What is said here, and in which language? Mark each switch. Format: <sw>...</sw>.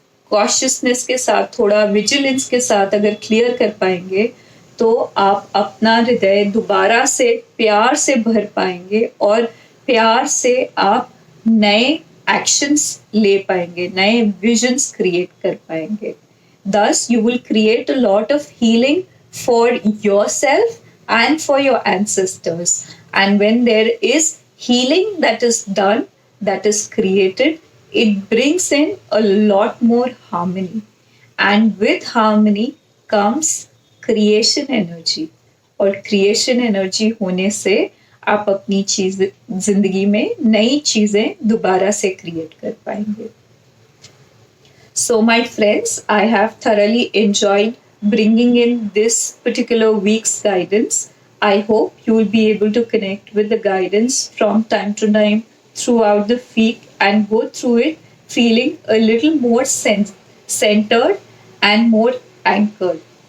<hi>Consciousness के साथ, थोड़ा विजिलेंस के साथ अगर क्लियर कर पाएंगे, तो आप अपना हृदय दोबारा से प्यार से भर पाएंगे और प्यार से आप नए एक्शंस ले पाएंगे, नए विजन्स क्रिएट कर पाएंगे.</hi> <en>Thus, you will create a lot of healing for yourself and for your ancestors. And when there is healing that is done, that is created, it brings in a lot more harmony. And with harmony comes creation energy.</en> <hi>और creation energy होने से आप अपनी चीज जिंदगी में नई चीजें दोबारा से क्रिएट कर पाएंगे.</hi> <en>So, my friends, I have thoroughly enjoyed bringing in this particular week's guidance. I hope you will be able to connect with the guidance from time to time throughout the week and go through it feeling a little more centered and more anchored.</en>